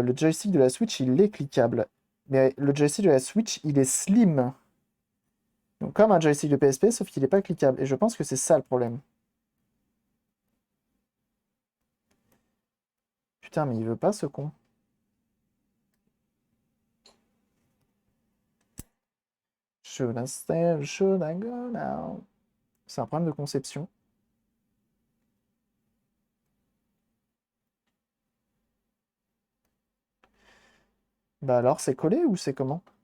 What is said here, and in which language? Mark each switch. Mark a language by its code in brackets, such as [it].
[fr] Le joystick de la Switch, il est cliquable. Mais le joystick de la Switch, il est slim. Donc comme un joystick de PSP, sauf qu'il n'est pas cliquable. Et je pense que c'est ça le problème. Putain, mais il veut pas ce con. [en] Should I stay, should I go now? [fr] C'est un problème de conception. Bah alors, c'est collé ou c'est comment?